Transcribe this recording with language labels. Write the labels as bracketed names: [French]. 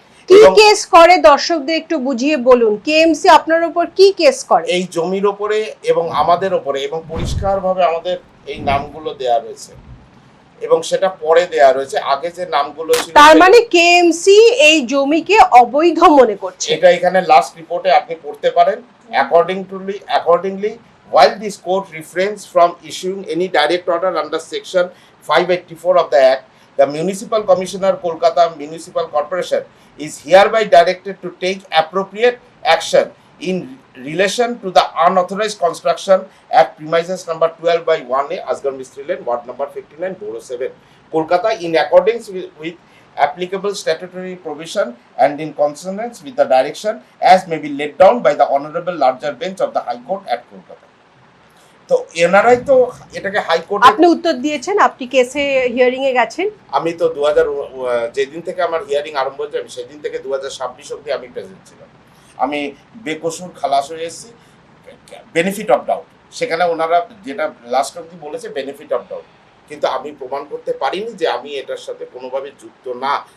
[Bangla] কি কেস করে দর্শকদের একটু বুঝিয়ে বলুন, কেএমসি আপনার উপর কি কেস করে? এই জমির উপরে এবং আমাদের উপরে, এবং পরিষ্কারভাবে আমাদের এই নামগুলো দেয়া রয়েছে এবং সেটা পরে দেয়া রয়েছে, আগে যে নামগুলো ছিল। তার মানে কেএমসি এই জমিকে অবৈধ মনে করছে। এটা এখানে লাস্ট রিপোর্টে আপনি পড়তে পারেন। [English] Accordingly, while this court refrains from issuing any direct order under section 584 of the Act, the Municipal Commissioner, Kolkata Municipal Corporation, is hereby directed to take appropriate action in relation to the unauthorized construction at premises number 12/1A, Asgar Mistri Lane, Ward number 59, Borough 7, Kolkata, in accordance with applicable statutory provision and in consonance with the direction as may be laid down by the Honorable Larger Bench of the High Court at Kolkata. [Bangla] তো এনারাই তো এটাকে হাইকোর্টে আপনি উত্তর দিয়েছেন, আপনি কেসে hearing এ গেছেন। আমি তো যেদিন থেকে আমার হিয়ারিং আরম্ভ হয়েছে আমি সেদিন থেকে 2026 অবধি আমি প্রেজেন্ট ছিলাম। আমি বেকসুর খালাস হয়ে এসেছি, বেনিফিট অফ ডাউট, সেখানে ওনারা যেটা লাস্ট অবধি বলেছে বেনিফিট অফ ডাউট, কিন্তু আমি প্রমাণ করতে পারিনি যে আমি এটার সাথে কোনোভাবে যুক্ত না।